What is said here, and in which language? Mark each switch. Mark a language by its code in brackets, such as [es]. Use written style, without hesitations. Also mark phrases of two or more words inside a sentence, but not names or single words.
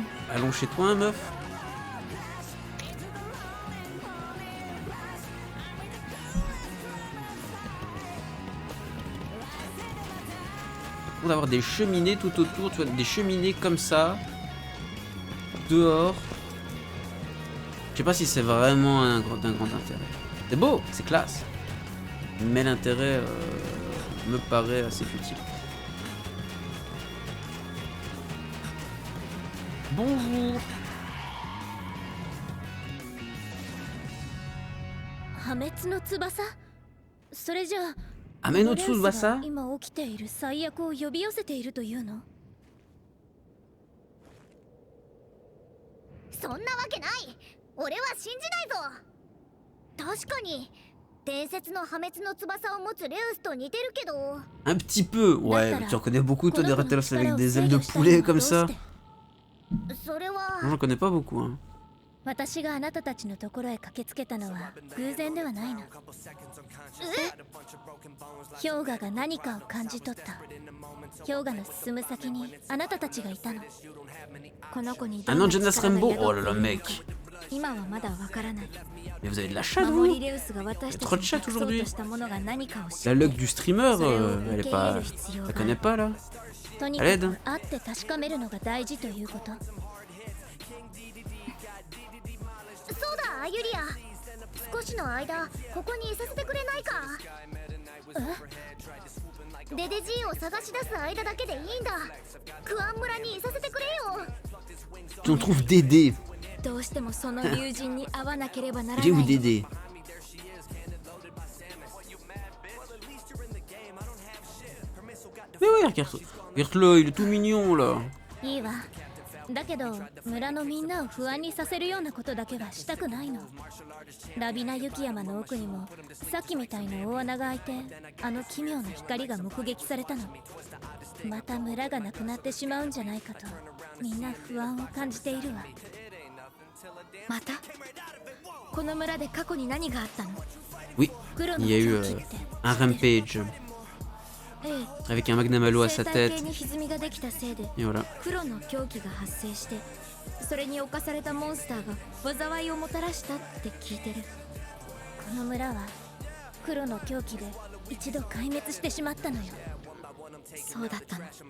[fr] Allons chez toi, hein, meuf. Pour d'avoir des cheminées tout autour, tu vois, des cheminées comme ça, dehors. Je sais pas si c'est vraiment d'un grand intérêt. C'est beau, c'est classe. Mais l'intérêt me paraît assez futile. Bonjour. Ame no Tsubasa? [ja] 今起きている最悪を呼び寄せているというの？そんなわけない。俺は信じないぞ。確かに伝説の破滅の翼を持つレウスと似てるけど。 [fr] Un petit peu, ouais. Tu reconnais beaucoup toi des Rathalos avec des ailes de poulet comme ça. J'en connais pas beaucoup, hein. [ja] 私があなたたちのところへ駆けつけたのは偶然ではないの。氷河が何かを感じ取った。氷河の進む先にあなたたちがいたの。この子にどんな力が宿っているのか今はまだわからない。 [fr] Mais vous avez de la chatte, vous? Il y a trop de chat aujourd'hui. La luck du streamer, elle est pas... Elle connaît pas, là. Elle aide. [ja] そうだ、ユリア。少しの間、ここにいさせてくれないか。デデジーを探し出す間だけでいいんだ。クアン村にいさせてくれよ。 [fr] On trouve Dédé. [ja] どうしてもその友人に会わなければならない。 [fr] Il est où Dédé? Mais ouais, regarde-le, il est tout mignon là. [ja] いいわ。だけど村のみんなを不安にさせるようなことだけはしたくないの。ラビナ雪山の奥にもさっきみたいな大穴が開いて、あの奇妙な光が目撃されたの。また村がなくなってしまうんじゃないかとみんな不安を感じているわ。またこの村で過去に何があったの？ [fr] Oui, [ja] 黒 [fr] il [ja] の [fr] y a eu [ja] 狂気って [fr] un rampage [ja] ええ、 [fr] avec un Magnum Halo à [ja] 生 [fr] sa [ja] 態系 [fr] tête. [ja] に歪みができたせいで [fr] Et voilà. [ja] 黒の狂気が発生して、それに侵されたモンスターが災いをもたらしたって聞いてる。この村は黒の狂気で一度壊滅してしまったのよ。そうだったの。